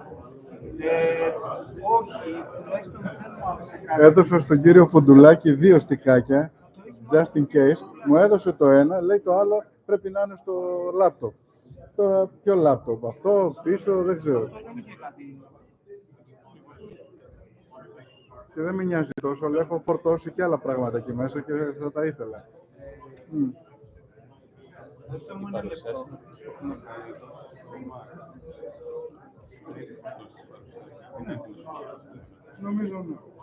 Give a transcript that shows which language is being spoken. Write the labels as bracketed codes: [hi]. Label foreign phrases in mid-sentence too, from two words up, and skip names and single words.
[el] Έδωσα στον κύριο Φουντουλάκη 2 στικάκια, [en] just in case. [el] Μου έδωσε το ένα, λέει το άλλο πρέπει να είναι στο λάπτοπ. Τώρα ποιο λάπτοπ, αυτό πίσω δεν ξέρω. Και δεν με νοιάζει τόσο, αλλά έχω φορτώσει και άλλα πράγματα εκεί μέσα και θα τα ήθελα. Νομίζω ναι.